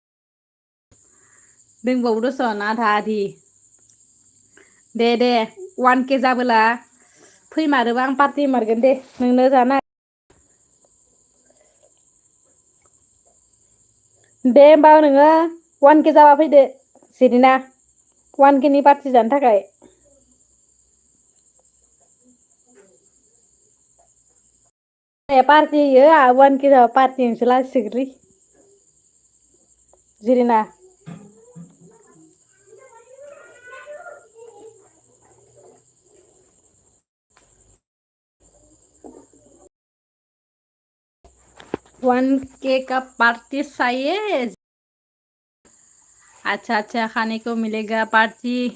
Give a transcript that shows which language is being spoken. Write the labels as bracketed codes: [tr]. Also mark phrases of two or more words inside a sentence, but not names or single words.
[brx] दोंबावो दसन आधा आधि दे दे 1K जाबोला फैमारोबा आं पार्टि होमारगोन दे नोंनो जाना दे होमबा नोङो 1K जाबा फैदो जिरिना 1K नि पार्टि जानो थाखाय पार्टि होयो आंहा 1K जाबा पार्टि होनोसो लाजिसोगोनलै जिरिना 1K [hi] का पार्टी चाहिए अच्छा अच्छा खाने को मिलेगा पार्टी